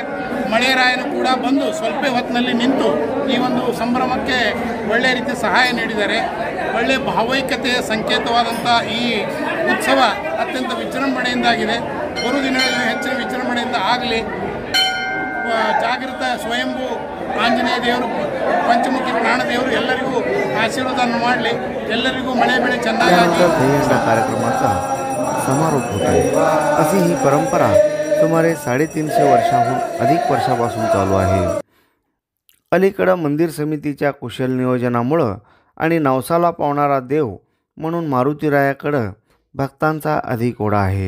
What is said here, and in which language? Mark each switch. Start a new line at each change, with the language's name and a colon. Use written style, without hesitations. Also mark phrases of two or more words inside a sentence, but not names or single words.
Kannada: ಮಳೆರಾಯನು ಕೂಡ ಬಂದು ಸ್ವಲ್ಪ ಹೊತ್ತಿನಲ್ಲಿ ನಿಂತು ಈ ಒಂದು ಸಂಭ್ರಮಕ್ಕೆ ಒಳ್ಳೆಯ ರೀತಿ ಸಹಾಯ ನೀಡಿದ್ದಾರೆ। ಒಳ್ಳೆಯ ಭಾವೈಕ್ಯತೆಯ ಸಂಕೇತವಾದಂಥ ಈ ಉತ್ಸವ ಅತ್ಯಂತ ವಿಜೃಂಭಣೆಯಿಂದಾಗಿದೆ। ಬರುವ ದಿನಗಳಲ್ಲಿ ಹೆಚ್ಚಿನ ವಿಜೃಂಭಣೆಯಿಂದ ಆಗಲಿ। ಜಾಗೃತ ಸ್ವಯಂಭೂ ಆಂಜನೇಯ ದೇವರು, पंचमुखी प्राणदेವರು ಎಲ್ಲರಿಗೂ आशीर्वाद ಮಾಡಲಿ। ಎಲ್ಲರಿಗೂ ಮಳೆ ಬೆಳೆ ಚೆನ್ನಾಗಿ
Marathi: कार्यक्रमाचा समारोप होतो। अशी ही परंपरा सुमारे 350 वर्षांहून अधिक वर्षापासून चालू आहे। अलीकडे मंदिर समितीच्या कुशल नियोजनामुळे आणि नवसाला पावणारा देव म्हणून मारुतीरायाकडे भक्तांचा अधिक ओढा आहे।